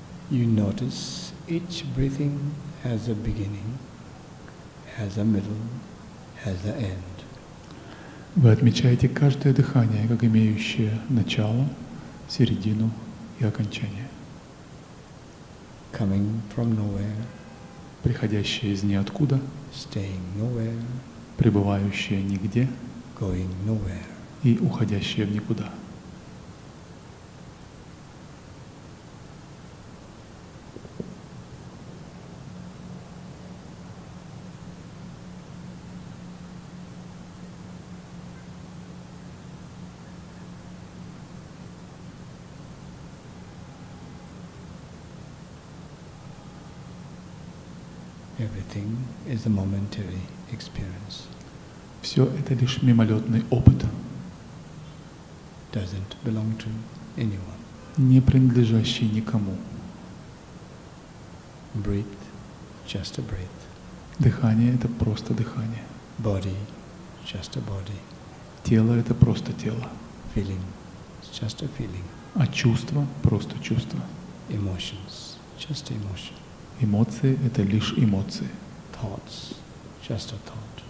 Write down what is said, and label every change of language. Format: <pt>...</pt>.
<en>You notice each breathing has a beginning, has a middle, has an end.</en> <ru>Вы отмечаете каждое дыхание как имеющее начало, середину и окончание.</ru> <en>Coming from nowhere,</en> <ru>Приходящее из ниоткуда,</ru> <en>staying nowhere,</en> <ru>пребывающее нигде</ru> <en>going nowhere.</en> <ru>и уходящее в никуда.</ru> <en>Everything is a momentary experience.</en> <ru>Все это лишь мимолетный опыт,</ru> <en>Doesn't belong to anyone.</en> <ru>не принадлежащий никому.</ru> <en>Breathe, just a breath.</en> <ru>Дыхание — это просто дыхание.</ru> <en>Body, just a body.</en> <ru>Тело — это просто тело.</ru> <en>Feeling, it's just a feeling.</en> <ru>А чувство — просто чувство.</ru> <en>Emotions, just emotion.</en> <ru>Эмоции — это лишь эмоции.</ru> <en>Thoughts, just a thought.</en>